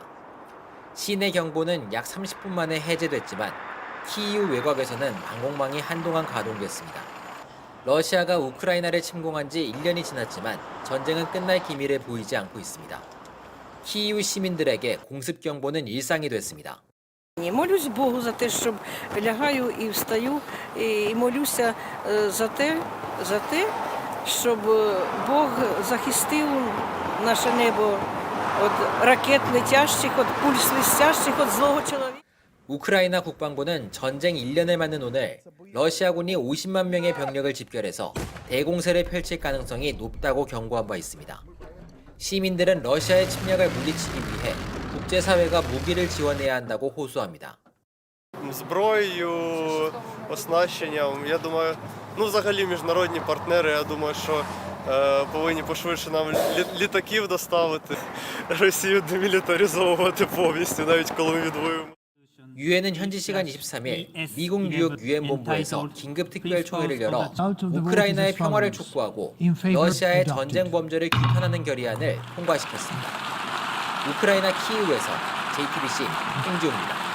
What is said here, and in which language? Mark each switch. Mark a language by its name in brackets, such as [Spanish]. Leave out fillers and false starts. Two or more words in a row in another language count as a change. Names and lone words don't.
[Korean] 시내 경보는 약 30분 만에 해제됐지만 키이우 외곽에서는 방공망이 한동안 가동됐습니다. 러시아가 우크라이나를 침공한 지 1년이 지났지만 전쟁은 끝날 기미를 보이지 않고 있습니다. 키이우 시민들에게 공습경보는 일상이 됐습니다. [Ukrainian] Молюсь Богу за те, щоб лягаю і встаю, і молюся за те, щоб Бог захистив наше небо від ракет летящих, від пуль свистящих, від злого чоловіка. [Korean] 우크라이나 국방부는 전쟁 1년을 맞는 오늘 러시아군이 50만 명의 병력을 집결해서 대공세를 펼칠 가능성이 높다고 경고한 바 있습니다. 시민들은 러시아의 침략을 물리치기 위해 국제사회가 무기를 지원해야 한다고 호소합니다. [Ukrainian] Зброєю, оснащенням, я думаю, взагалі міжнародні партнери, я думаю, що повинні пошвидше нам літаків доставити, Росію демілітаризовувати повністю, навіть коли ми відвоюємо. [Korean] 유엔은 현지 시간 23일 미국 뉴욕 유엔 본부에서 긴급 특별 총회를 열어 우크라이나의 평화를 촉구하고 러시아의 전쟁 범죄를 규탄하는 결의안을 통과시켰습니다. 우크라이나 키이우에서 JTBC 홍지웅입니다.